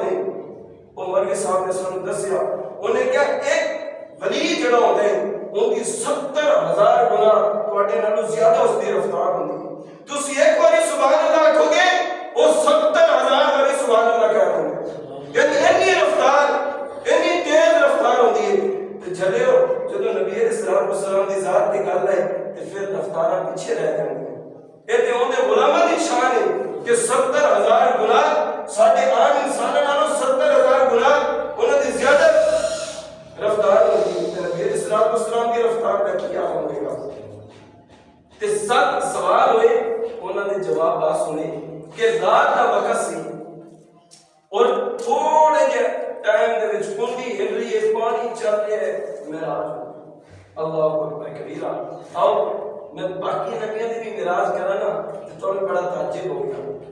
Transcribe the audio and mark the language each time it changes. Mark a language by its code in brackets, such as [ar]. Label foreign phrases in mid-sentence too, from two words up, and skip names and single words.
[pa] نے وہ مولوی صاحب نے سانوں دسیا انہیں کہا ایک ولی جڑا ہوندا ہے ان کی 70,000 گنا تواڈے نالوں زیادہ اس دی رفتار ہوندی تسی ایک باری [ar] سبحان اللہ [pa] آکھو گے وہ 70,000 باری سبحان اللہ کہہ دیں یعنی اتنی رفتار اتنی تیز رفتار ہوندی ہے تے جھلیو جدوں نبی [ar] علیہ الصلوۃ والسلام [pa] دی ذات دی گل ہے تے پھر رفتاراں پیچھے رہ جاندیاں اے تے اون دے غلاماں دی شان ہے کہ 70,000 گنا ساڈے عام انساناں نالوں 70,000 گنا انہاں دی زیادہ رفتار ہوندی ہے تے نبی [ar] علیہ الصلوۃ والسلام [pa] دی رفتار دا کیا ہوے گا تے سب سوال ہوئے انہاں دے جواب آ سنے کہ رات دا وقت سی اور تھوڑے جے ٹائم دے وچ کنڈی ہل رہی ہے پانی چل رہا ہے معراج [ar] اللہ اکبر کبیرہ [pa] آؤ میں باقی نبیوں دی بھی معراج کرا نا تو بڑا تعجب ہو گیا